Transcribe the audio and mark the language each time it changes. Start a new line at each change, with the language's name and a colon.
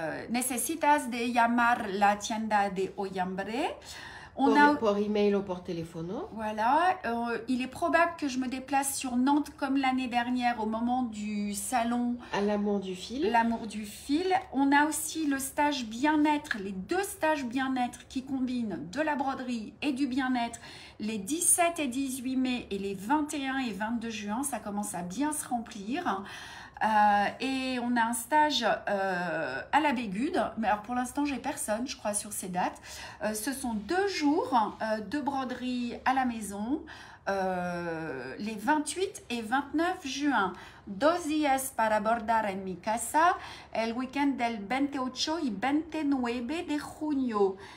Spanish: Necesitas de llamar la tienda de Oyambre. Por email ou por teléfono.
French: Voilà. Il est probable que je me déplace sur Nantes comme l'année dernière au moment du salon. À l'amour du fil. L'amour du fil. On a aussi le stage bien-être, les 2 stages bien-être qui combinent de la broderie et du bien-être. Les 17 et 18 mai et les 21 et 22 juin, ça commence à bien se remplir. Et on a un stage à la Bégude, mais alors pour l'instant j'ai personne, je crois, sur ces dates. Ce sont 2 toujours de broderie à la maison les 28 et 29 juin.
Spanish: 2 días para bordar en mi casa el weekend del 28 y 29 de junio.